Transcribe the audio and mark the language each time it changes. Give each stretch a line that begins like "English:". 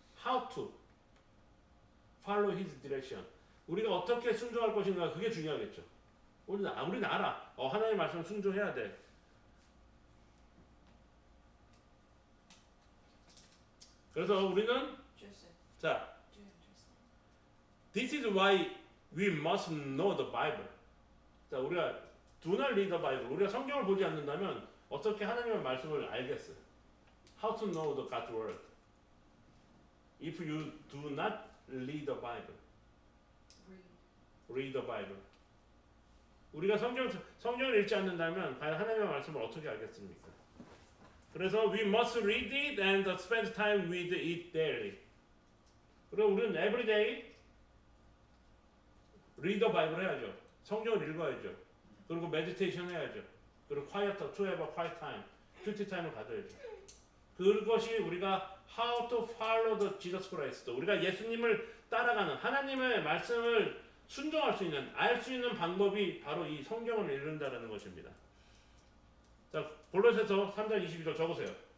English: How to follow His direction.
Korean: 우리가 어떻게 순종할 것인가 그게 중요하겠죠. 우리는 알아. 하나님의 말씀 순종해야 돼. 그래서 우리는 자,
English: this is why we must know the Bible.
Korean: 자, 우리가
English: do not read the Bible.
Korean: 우리가 성경을 보지 않는다면 어떻게 하나님의 말씀을 알겠어요?
English: How to know the God's word? If you do not read the Bible. Read the Bible.
Korean: 우리가 성경을 읽지 않는다면 과연 하나님의 말씀을 어떻게 알겠습니까? 그래서
English: we must read it and spend time with it daily.
Korean: 그리고 우리는
English: everyday read the Bible
Korean: 해야죠. 성경을 읽어야죠. 그리고 meditation 해야죠.
English: 그리고 quiet to have a quiet time,
Korean: 큐티 타임을 가져야죠. 그것이 우리가
English: how to follow the Jesus Christ,
Korean: 우리가 예수님을 따라가는 하나님의 말씀을 순종할 수 있는, 알 수 있는 방법이 바로 이 성경을 읽는다라는 것입니다. 자, 골로새서 3장 22절 적으세요.